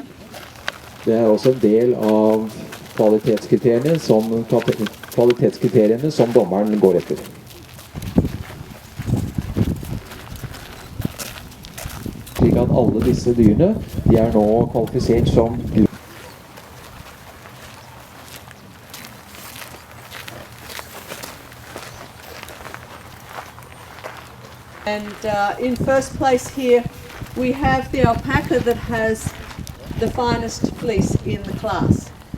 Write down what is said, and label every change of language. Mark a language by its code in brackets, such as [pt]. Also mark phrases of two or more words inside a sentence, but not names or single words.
[no] Det også en del av kvalitetskriteriene som dommeren går etter. Slik at alle disse dyrene, de nå kvalifisert som [en] And in first place here, we have the alpaca that has the finest fleece in the class.